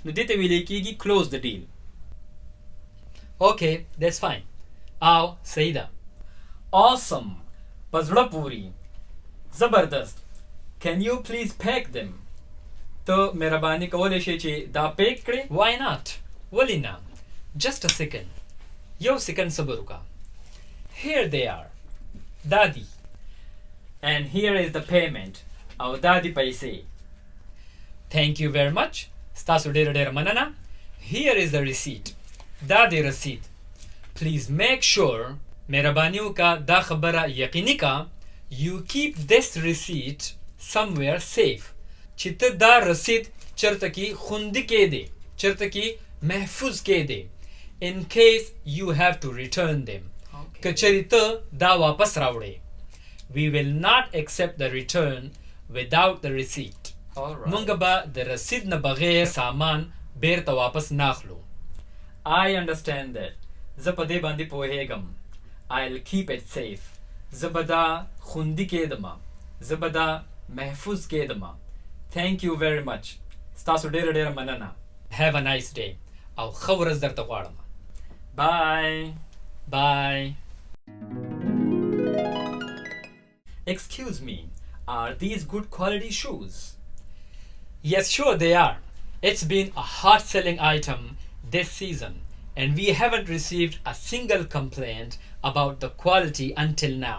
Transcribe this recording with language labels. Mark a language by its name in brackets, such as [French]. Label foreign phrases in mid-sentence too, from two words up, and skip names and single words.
[Pashto] نو دې ته ویل کېږي [English] close the deal. Okay, that's fine. [Pashto] او صحیح ده. Awesome. په زړه پورې. زبردست. [English] Can you please pack them? [Pashto] ته مهرباني کولی شې چې دا پیک کړې؟ [English] Why not? [Pashto] ولې نه؟ [English] Just a second. [Pashto] یو سیکنډ صبر وکړه. [English] Here they are. [Pashto] دا دي. [English] And here is the payment. [Pashto] او دا دي پیسې. [English] Thank you very much. [Pashto] ستاسو ډېره ډېره مننه. [English] Here is the receipt. [Pashto] دا دی رسید. [English] Please make sure [Pashto] مهرباني وکړه دا خبره یقیني کا [English] you keep this receipt somewhere safe. [Pashto] چې ته دا رسید چرته کې خوندي کې دی. چرته کې محفوظ کې دی. [English] In case you have to return them. [Pashto] که چېرې ته دا واپس راوړې. [English] We will not accept the return without the receipt. [Pashto] مونږ به د رسید نه بغیر سامان بیرته واپس ناخلو. [English] I understand that. [Pashto] زه په دې باندې پوهېږم. [English] I'll keep it safe. [Pashto] زه به دا خوندي کېدم. زه به دا محفوظ کېدم. [English] Thank you very much. [Pashto] ستاسو ډېره ډېره مننه. [English] Have a nice day. [Pashto] او ښه ورځ درته غواړم. [English] Bye. Bye. Excuse me. Are these good quality shoes? Yes, sure they are. It's been a hot selling item this season, and we haven't received a single complaint about the quality until now.